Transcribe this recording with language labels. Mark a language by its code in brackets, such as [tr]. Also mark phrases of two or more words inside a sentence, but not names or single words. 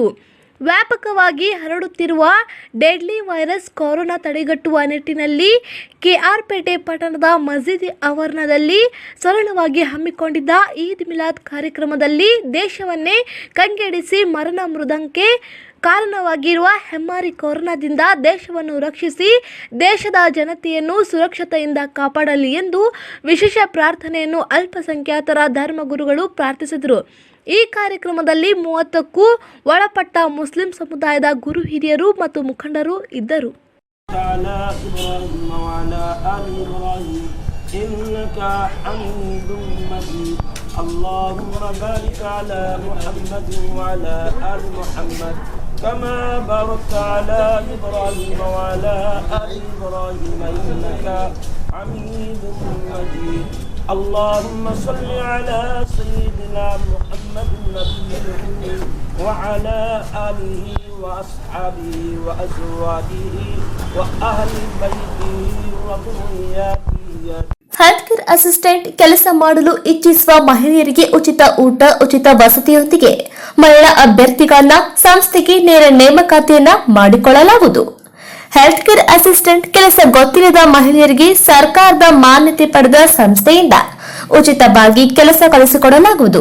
[kn] ವ್ಯಾಪಕವಾಗಿ ಹರಡುತ್ತಿರುವ [en] deadly virus [kn] ಕೊರೋನಾ ತಡೆಗಟ್ಟುವ ನಿಟ್ಟಿನಲ್ಲಿ ಕೆಆರ್ಪೇಟೆ ಪಟ್ಟಣದ ಮಸೀದಿ ಆವರಣದಲ್ಲಿ ಸರಳವಾಗಿ ಹಮ್ಮಿಕೊಂಡಿದ್ದ ಈದ್ ಮಿಲಾದ್ ಕಾರ್ಯಕ್ರಮದಲ್ಲಿ ದೇಶವನ್ನೇ ಕಂಗೆಡಿಸಿ ಮರಣ ಮೃದಂಗಕ್ಕೆ ಕಾರಣವಾಗಿರುವ ಹೆಮ್ಮಾರಿ ಕೊರೋನಾದಿಂದ ದೇಶವನ್ನು ರಕ್ಷಿಸಿ ದೇಶದ ಜನತೆಯನ್ನು ಸುರಕ್ಷತೆಯಿಂದ ಕಾಪಾಡಲಿ ಎಂದು ವಿಶೇಷ ಪ್ರಾರ್ಥನೆಯನ್ನು ಅಲ್ಪಸಂಖ್ಯಾತರ ಧರ್ಮಗುರುಗಳು ಪ್ರಾರ್ಥಿಸಿದರು. ಈ ಕಾರ್ಯಕ್ರಮದಲ್ಲಿ 30ಕ್ಕೂ ಒಳಪಟ್ಟ ಮುಸ್ಲಿಂ ಸಮುದಾಯದ ಗುರು ಹಿರಿಯರು ಮತ್ತು ಮುಖಂಡರು ಇದ್ದರು. [ar] كما باركت على إبراهيم وعلى آل إبراهيم إنك حميد مجيد. اللهم صل على سيدنا محمد النبي الأمي وعلى آله وأصحابه وأزواجه وأهل بيته وذرياته. [en] health care assistant [kn] ಕೆಲಸ ಮಾಡಲು ಇಚ್ಛಿಸುವ ಮಹಿಳೆಯರಿಗೆ ಉಚಿತ ಊಟ, ಉಚಿತ ವಸತಿಯೊಂದಿಗೆ ಮಹಿಳಾ ಅಭ್ಯರ್ಥಿಗಳನ್ನ ಸಂಸ್ಥೆಗೆ ನೇರ ನೇಮಕಾತಿಯನ್ನ ಮಾಡಿಕೊಳ್ಳಲಾಗುವುದು. [en] health care assistant [kn] ಕೆಲಸ ಗೊತ್ತಿಲ್ಲದ ಮಹಿಳೆಯರಿಗೆ ಸರ್ಕಾರದ ಮಾನ್ಯತೆ ಪಡೆದ ಸಂಸ್ಥೆಯಿಂದ ಉಚಿತವಾಗಿ ಕೆಲಸ ಕಲಿಸಿಕೊಡಲಾಗುವುದು.